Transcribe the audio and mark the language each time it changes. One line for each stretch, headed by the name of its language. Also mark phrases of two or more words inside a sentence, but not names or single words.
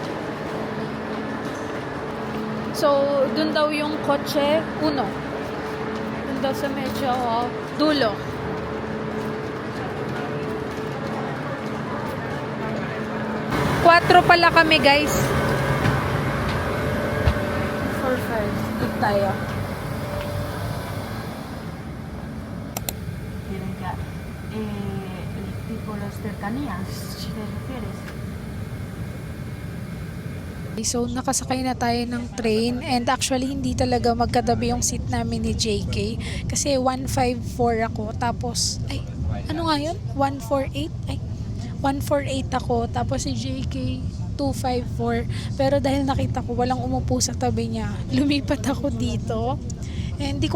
Filipino: So, dun daw yung kotse, uno. Dun daw sa medyo dulo. Quatro pala kami, guys. 4-5. Good tayo.
Spanish: Tipo las cercanías, si te refieres.
Filipino: So, nakasakay na tayo ng train and actually hindi talaga magkatabi yung seat namin ni JK kasi 154 ako tapos, ano nga yun? 148 ako tapos si JK 254 pero dahil nakita ko walang umupo sa tabi niya, lumipat ako dito and hindi ko